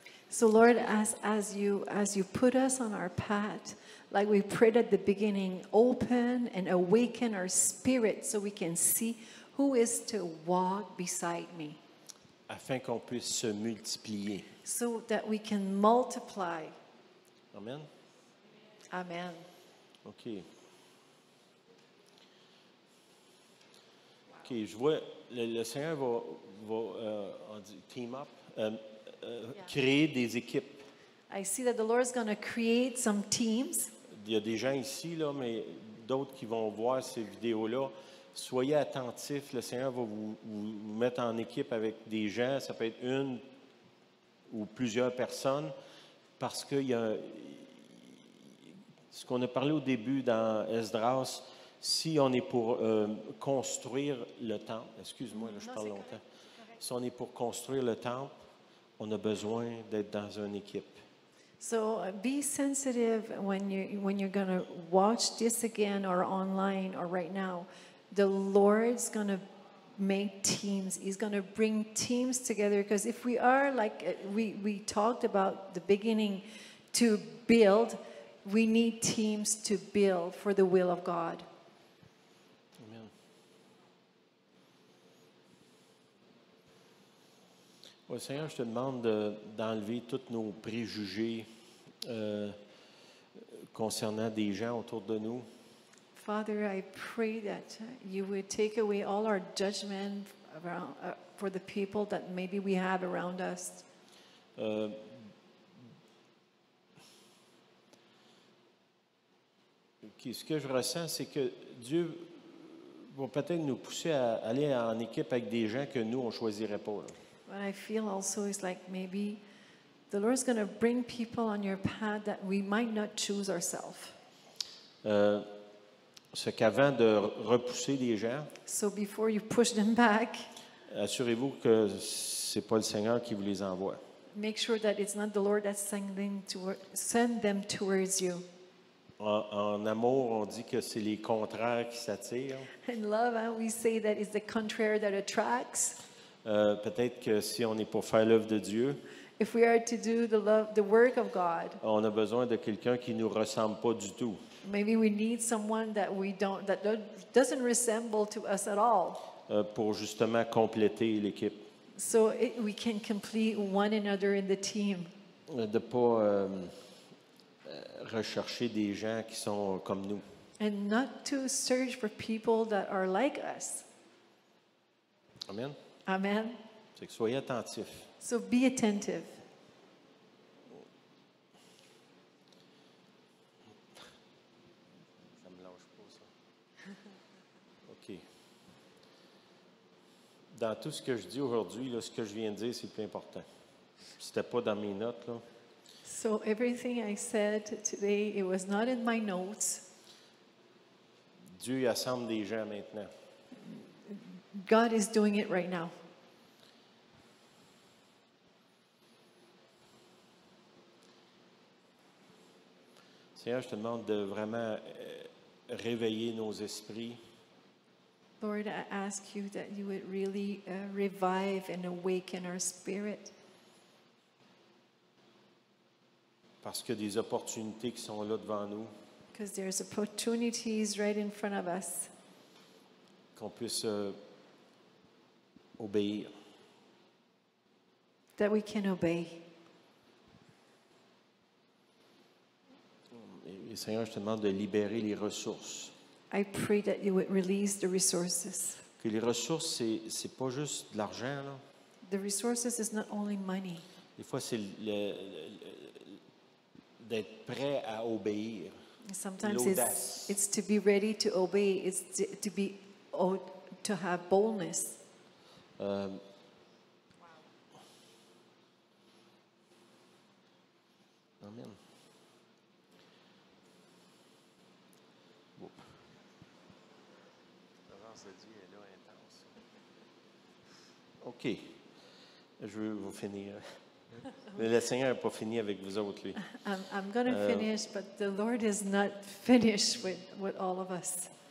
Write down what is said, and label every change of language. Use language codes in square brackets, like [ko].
[en] So Lord, as you put us on our path, like we prayed at the beginning, open and awaken our spirit so we can see who is to walk beside me, [fr] Afin qu'on puisse se multiplier. [en] so that we can multiply. Amen. Amen. OK. [fr] OK, je vois, le Seigneur va on dit [en] team up, [fr] créer des équipes. [en] I see that the Lord is going to create some teams. [fr] Il y a des gens ici, là, mais d'autres qui vont voir ces vidéos-là. Soyez attentifs, le Seigneur va vous mettre en équipe avec des gens, ça peut être une ou plusieurs personnes, parce qu'il y a ce qu'on a parlé au début dans Esdras, si on est pour construire le temple, excuse-moi, là, je parle longtemps. Si on est pour construire le temple, on a besoin d'être dans une équipe. [en] So be sensitive when you're going to watch this again or online or right now. The Lord's going to make teams. He's going to bring teams together, because if we are like we talked about the beginning, to build, we need teams to build for the will of God. Amen. [fr] Oui, Seigneur, je te demande d'enlever tous nos préjugés concernant des gens autour de nous. [en] Father, I pray that you would take away all our judgment around, for the people that maybe we have around us. [fr] Ce que je ressens, c'est que Dieu va peut-être nous pousser à aller en équipe avec des gens que nous, on ne choisirait pas. Là. [en] What I feel also is like maybe the Lord's going to bring people on your path that we might not choose ourselves. [fr] Ce qu'avant de repousser des gens, [en] So before you push them back, [fr] assurez-vous que ce n'est pas le Seigneur qui vous les envoie. [en] make sure that it's not the Lord that's send them towards you. [fr] En amour, on dit que c'est les contraires qui s'attirent. [en] In love, we say that it's the contrary that attracts. [fr] Peut-être que si on est pour faire l'œuvre de Dieu, [en] If we are to do the work of God, [fr] on a besoin de quelqu'un qui ne nous ressemble pas du tout. [en] maybe we need someone that doesn't resemble to us at all, [fr] Pour justement compléter l'équipe. [en] so we can complete one another in the team. [fr] De ne pas rechercher des gens qui sont comme nous. [en] And not to search for people that are like us. Amen. Amen. [fr] C'est que soyez attentifs. [en] So be attentive. [fr] Ça me lâche pas, ça. OK. Dans tout ce que je dis aujourd'hui, là, ce que je viens de dire, c'est le plus important. C'était pas dans mes notes, là. [en] So everything I said today, it was not in my notes. [fr] Dieu il assemble des gens maintenant. [en] God is doing it right now. [fr] Seigneur, je te demande de vraiment réveiller nos esprits. [en] Lord, I ask you that you would really revive and awaken our spirit, [fr] Parce qu'il y a des opportunités qui sont là devant nous, [en] because there's opportunities right in front of us, [fr] qu'on puisse obéir. [en] that we can obey. [fr] Et Seigneur, je te demande de libérer les ressources. [en] I pray that you would release the resources. [fr] Que les ressources, c'est pas juste de l'argent, là. [en] The resources is not only money. [fr] Des fois, c'est d'être prêt à obéir. [en] Sometimes [fr] L'audace. [en] it's to be ready to obey. It's to be to have boldness. [fr] Euh, Amen. Oups. Laurence a dit, elle est là, intense. OK. Je veux vous finir. Mais le Seigneur n'a pas fini avec vous autres, lui. [en] I'm going to finish, but the Lord is not finished with all of us.